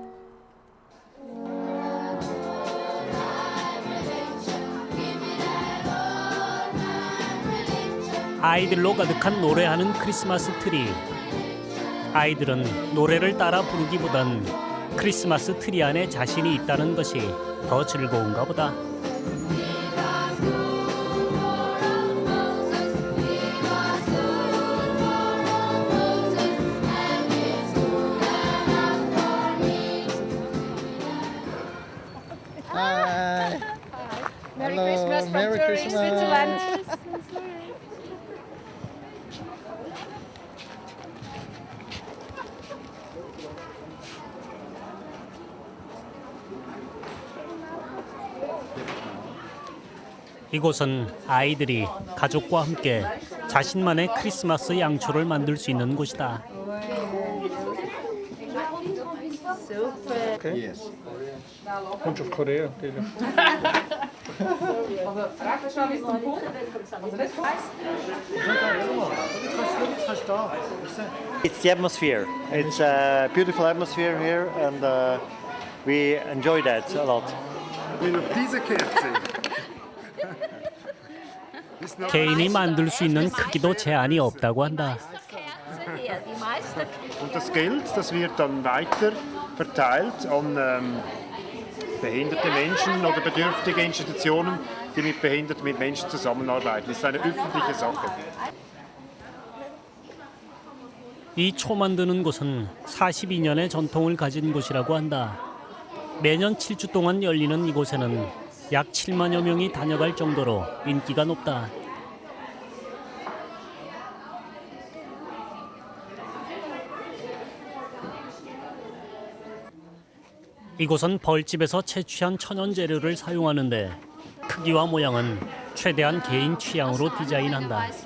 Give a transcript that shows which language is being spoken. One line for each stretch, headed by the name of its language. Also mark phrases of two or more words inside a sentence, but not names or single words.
Korean: 아이들로 가득한 노래하는 크리스마스 트리. 아이들은 노래를 따라 부르기보단 크리스마스 트리 안에 자신이 있다는 것이 더 즐거운가 보다.
English: Hi. Merry Hello. Christmas from Merry Turin, Christmas. Switzerland.
Korean: 이곳은 아이들이 가족과 함께 자신만의 크리스마스 양초를 만들 수 있는 곳이다.
English: Okay. Yes. Bunch of Korea. It's the atmosphere. It's a beautiful atmosphere here, and we enjoy that a lot.
Korean: 개인이 만들 수 있는 크기도 제한이 없다고 한다.
German: Und das Geld, das wird dann weiter verteilt an behinderte Menschen oder bedürftige Institutionen, die mit behinderten Menschen zusammenarbeiten. Das ist eine öffentliche Sache.
Korean: 이 초 만드는 곳은 42년의 전통을 가진 곳이라고 한다. 매년 7주 동안 열리는 이곳에는 약 7만여 명이 다녀갈 정도로 인기가 높다. 이곳은 벌집에서 채취한 천연 재료를 사용하는데 크기와 모양은 최대한 개인 취향으로 디자인한다.